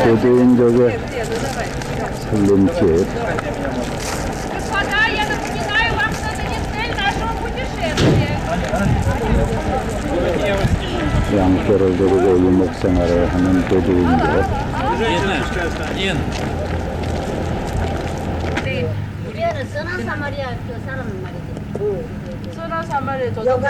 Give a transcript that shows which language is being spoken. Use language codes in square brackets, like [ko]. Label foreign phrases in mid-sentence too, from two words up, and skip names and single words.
[ko] 유대인족의 살림집 [ru] Господа, я напоминаю вам, что это не цель нашего путешествия. [ko] 양떼를 데리고 유목생활을 하는 베두인족. 우리는 선한 사마리아 그 사람 말이지. 선한 사마리아 여관,